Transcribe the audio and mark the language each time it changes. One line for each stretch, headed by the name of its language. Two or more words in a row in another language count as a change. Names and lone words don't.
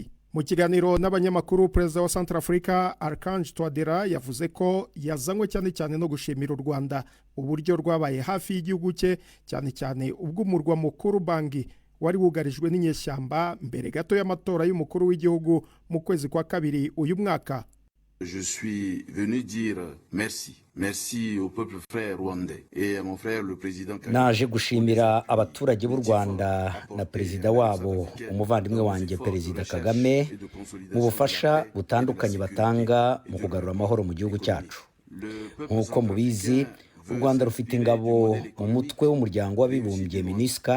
Kinyarwanda: Mu kiganiro n'abanyamakuru, Perezida wa Centrafrica Archange Touadera yavuze ko yazanywe cyane cyane no gushimira u Rwanda uburyo rwabaye hafi y'igihugu cye, cyane cyane ubw'umurwa mukuru Bangi wari wugarijwe n'inyeshyamba mbere gato y'amatora y'umukuru w'igihugu mu kwezi kwa kabiri uyu mwaka.
French: Je suis venu dire merci au peuple frère rwandais et à mon frère le président Kagame.
Kinyarwanda: Naje gushimira abaturage b'u Rwanda na perezida wabo umuvandimwe wanjye Perezida Kagame mu bufasha butandukanye batanga mu kugarura amahoro mu gihugu cyacu. Nk'uko mubizi, u Rwanda rufite ingabo mu mutwe w'umuryango w'abibumbye MINUSCA.